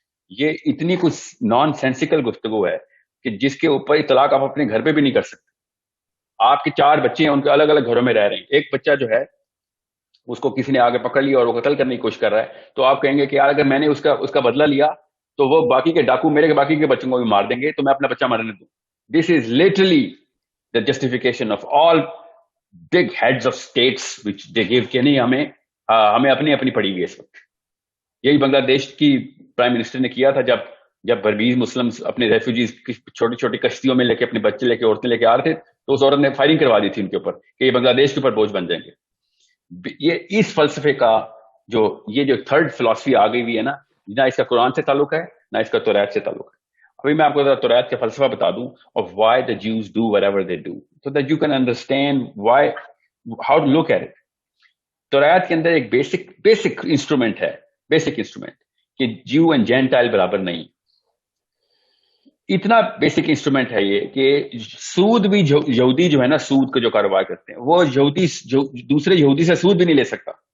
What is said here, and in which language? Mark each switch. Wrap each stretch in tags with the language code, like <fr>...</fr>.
<ur>یہ اتنی کچھ نان سینسیکل گفتگو ہے کہ جس کے اوپر اطلاق آپ اپنے گھر پہ بھی نہیں کر سکتے. آپ کے 4 بچے ہیں, ان کے الگ الگ گھروں میں رہ رہے ہیں, ایک بچہ جو ہے اس کو کسی نے آگے پکڑ لیا اور وہ قتل کرنے کی کوشش کر رہا ہے, تو آپ کہیں گے کہ یار اگر میں نے اس کا بدلہ لیا تو وہ باقی کے ڈاکو میرے باقی کے بچوں کو بھی مار دیں گے, تو میں اپنا بچہ مرنے دوں.</ur> <en>This is literally the justification of all big heads of states which they give</en> <ur>کہ نہیں ہمیں اپنی پڑی ہوئی اس وقت. یہی بنگلہ دیش کی پرائم منسٹر نے کیا تھا جب برمیز مسلم اپنے ریفیوجیز چھوٹی چھوٹی کشتیوں میں لے کے اپنے بچے لے کے عورتیں لے کے آ رہے تھے, تو اس عورت نے فائرنگ کروا دی تھی ان کے اوپر کہ یہ بنگلہ دیش کے اوپر بوجھ بن جائیں گے. یہ اس فلسفے کا جو تھرڈ فلسفی آ گئی ہوئی ہے نا, نہ اس کا قرآن سے تعلق ہے نہ اس کا توریت سے تعلق ہے. ابھی میں آپ کو توریت کا فلسفہ بتا دوں</ur> <en>of why the Jews do whatever they do, so that you can understand how to look at it.</en> <ur>توریت کے اندر ایک بیسک انسٹرومنٹ ہے, کہ جیو اینڈ جینٹائل برابر نہیں. اتنا بیسک انسٹرومنٹ ہے یہ کہ سود بھی یہودی جو ہے نا, سود کا جو کاروبار کرتے ہیں, وہ یہودی دوسرے یہودی سے سود بھی نہیں لے سکتا.</ur>